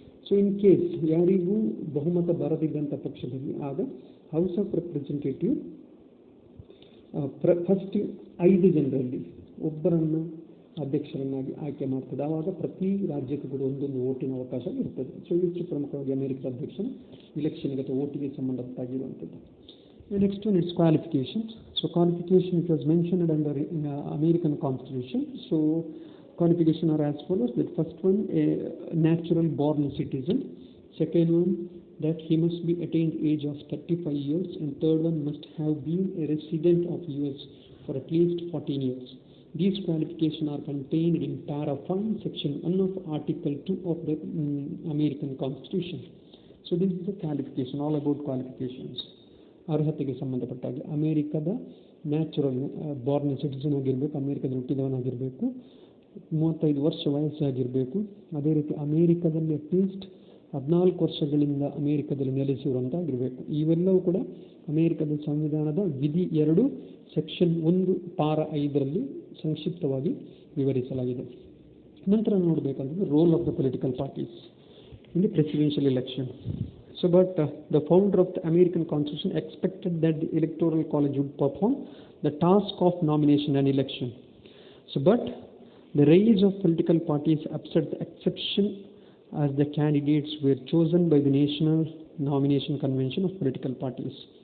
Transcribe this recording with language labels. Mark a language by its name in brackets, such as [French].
[Kannada] So [English] in case [Kannada] ಯಾರಿಗೂ ಬಹುಮತ ಬರದಿದ್ದಂಥ ಪಕ್ಷದಲ್ಲಿ ಆಗ ಹೌಸ್ ಆಫ್ ರೆಪ್ರೆಸೆಂಟೇಟಿವ್ ಫಸ್ಟ್ 5 ಜನರಲ್ಲಿ ಒಬ್ಬರನ್ನು ಅಧ್ಯಕ್ಷರನ್ನಾಗಿ ಆಯ್ಕೆ ಮಾಡ್ತದೆ. ಆವಾಗ ಪ್ರತಿ ರಾಜ್ಯಕ್ಕೂ ಕೂಡ ಒಂದೊಂದು ವೋಟಿನ ಅವಕಾಶ ಇರ್ತದೆ. ಸೊ ಇಷ್ಟು ಪ್ರಮುಖವಾಗಿ ಅಮೆರಿಕದ ಅಧ್ಯಕ್ಷನ ಇಲೆಕ್ಷನ್ಗೆ ಅಥವಾ ವೋಟಿಗೆ ಸಂಬಂಧಪಟ್ಟಾಗಿರುವಂಥದ್ದು. [English] Next one it's qualification. So qualification it was mentioned under American constitution. So qualification are as follows: that first one, a natural born citizen; second one, that he must be attained age of 35 years; and third one, must have been a resident of US for at least 14 years. These qualifications are contained in Para 5, Section 1 of Article 2 of the American Constitution. So this is the qualification, all about qualifications. [Kannada] ಅರ್ಹತೆಗೆ ಸಂಬಂಧಪಟ್ಟಾಗ ಅಮೇರಿಕದ natural Born citizen ಆಗಿರಬೇಕು, ಅಮೇರಿಕದಲ್ಲಿ ಹುಟ್ಟಿದವನಾಗಿರಬೇಕು, 35 ವರ್ಷ ವಯಸ್ಸಾಗಿರಬೇಕು, ಅದೇ ರೀತಿ ಅಮೇರಿಕದಲ್ಲಿ at least 14 ವರ್ಷಗಳಿಂದ ಅಮೇರಿಕದಲ್ಲಿ ನೆಲೆಸಿರುವಂತಾಗಿರಬೇಕು. ಇವೆಲ್ಲವೂ ಕೂಡ ಅಮೇರಿಕದ ಸಂವಿಧಾನದ ವಿಧಿ 2 ಸೆಕ್ಷನ್ 1 ಪಾರ 5ರಲ್ಲಿ ಸಂಕ್ಷಿಪ್ತವಾಗಿ ವಿವರಿಸಲಾಗಿದೆ. ನಂತರ ನೋಡಬೇಕಂದ್ರೆ [English] Role of the political parties in the presidential election. So, but the founder of the American Constitution expected that the Electoral College would perform the task of nomination and election. So, but the rise of political parties upset the exception as the candidates were chosen by the National Nomination Convention of Political Parties.